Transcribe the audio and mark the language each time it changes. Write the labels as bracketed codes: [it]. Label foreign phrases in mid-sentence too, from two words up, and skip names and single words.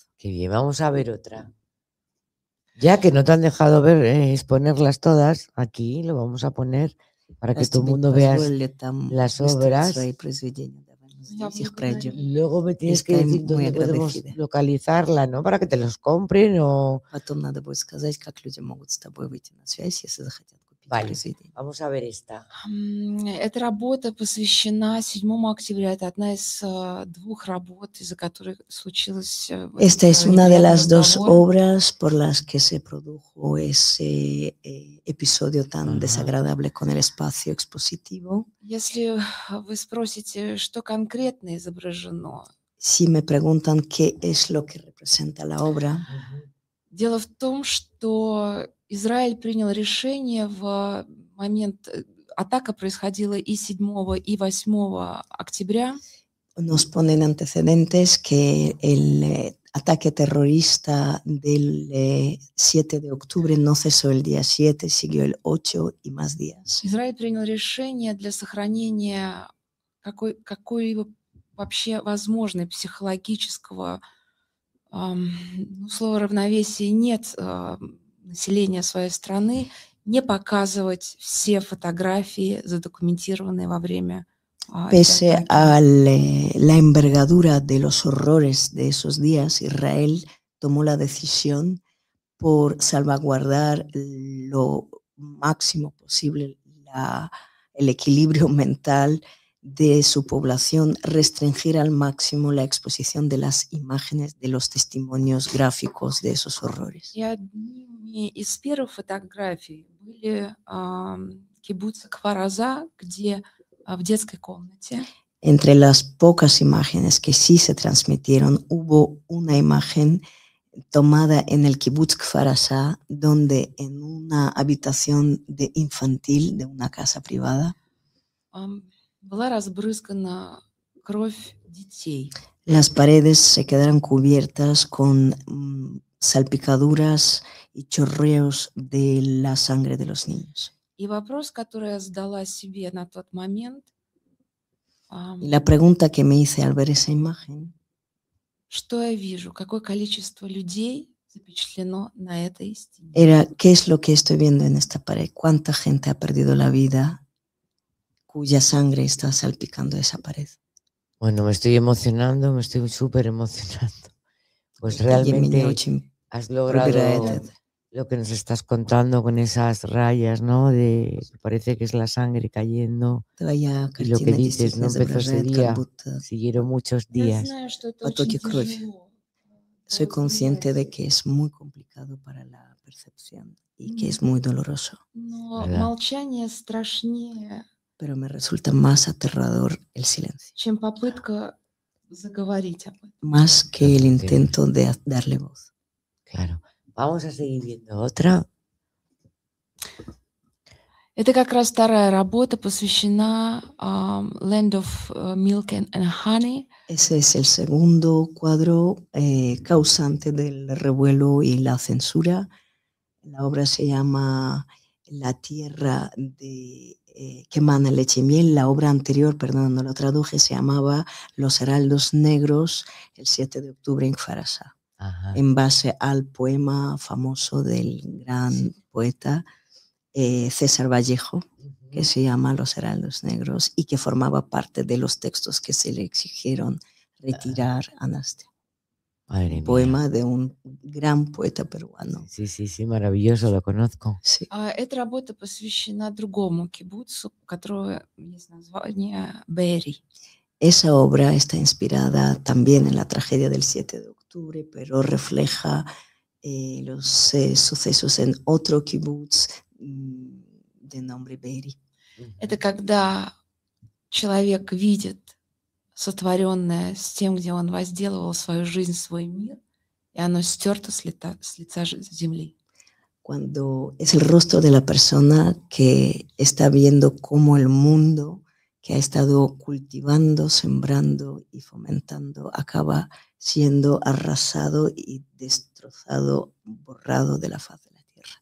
[es] Qué bien, vamos a ver otra. Ya que no te han dejado ver, exponerlas todas, aquí lo vamos a poner para que todo el mundo vea las obras. Luego me tienes que decir dónde podemos localizarla, ¿no? Para que te los compren o... Vale, vamos a ver esta. [ru] Эта работа посвящена 7 октября. Это одна из 2 работ, из-за которых случилось... [es] Esta es una de las 2 obras por las que se produjo ese episodio tan desagradable con el espacio expositivo. [ru] Если вы спросите, что конкретно изображено... [es] Si me preguntan qué es lo que representa la obra... [ru] Дело в том, что Израиль принял решение в момент... Атака происходила и 7 и 8 октября. [es] Nos ponen antecedentes que el ataque terrorista del 7 de octubre no cesó el día 7, siguió el 8 y más días. [ru] Израиль принял решение для сохранения какой-либо вообще возможной психологического слова равновесия нет населения своей страны, не показывать все фотографии, задокументированные во время. [es] Pese a la envergadura de los horrores de esos días, Israel tomó la decisión por salvaguardar lo máximo posible el equilibrio mental de su población, restringir al máximo la exposición de las imágenes, de los testimonios gráficos de esos horrores. [ru] И одними из первых фотографий были кибуц Кфар-Аза, где в детской комнате. [es] Entre las pocas imágenes que sí se transmitieron, hubo una imagen tomada en el kibutz Kfar-Azá, donde en una habitación infantil de una casa privada, [ru] была разбрызгана кровь детей. [es] Las paredes se quedaron cubiertas con salpicaduras y chorreos de la sangre de los niños. [ru] И вопрос, который я задала себе на тот момент, [es] y la pregunta que me hice al ver esa imagen, [ru] что я вижу, какое количество людей запечатлено на этой стене. [es] Era, ¿qué es lo que estoy viendo en esta pared? ¿Cuánta gente ha perdido la vida cuya sangre está salpicando esa pared? Bueno, me estoy emocionando, me estoy súper emocionando. Pues realmente has logrado lo que nos estás contando con esas rayas, ¿no? Parece que es la sangre cayendo. [ru] Твоя [es] Y lo que [ru] картина [es] dices, no [ru] действительно [es] empezó ese [ru] изображает, как [es] día, [ru] будто [es] siguieron muchos [ru] Я [es] días. [ru] знаю, что это потоки очень крови. тяжело [es] Soy consciente de [ru] восприятие, [es] que es muy complicado para la percepción y que es muy doloroso, [ru] но [es] ¿Verdad? [ru] молчание страшнее, [es] pero me resulta más aterrador el silencio, [ru] чем попытка заговорить об этом. [es] más que Lo el que intento de darle voz. Claro. Vamos a seguir viendo otra. [ru] Это как раз вторая работа, посвящена Land of Milk and Honey. [es] Ese es el segundo cuadro causante del revuelo y la censura. La obra se llama La tierra que emana leche y miel. La obra anterior, perdón, no lo traduje, se llamaba Los heraldos negros, el 7 de octubre en Farasa, Ajá. en base al poema famoso del gran poeta César Vallejo, que se llama Los heraldos negros y que formaba parte de los textos que se le exigieron retirar a Nastia. Madre Un poema mía. de un gran poeta peruano. Sí, maravilloso, lo conozco. Sí. [ru] Эта работа посвящена другому кибуцу, у которого есть название Бери. [es] Esa obra está inspirada también en la tragedia del 7 de octubre, pero refleja los sucesos en otro kibutz de nombre Beri. [ru] Это когда человек видит сотворенное с тем, где он возделывал свою жизнь, свой мир, и оно стерто с лица земли. [es] Cuando es el rostro de la persona que está viendo cómo el mundo que ha estado cultivando, sembrando y fomentando acaba siendo arrasado y destrozado, borrado de la faz de la tierra.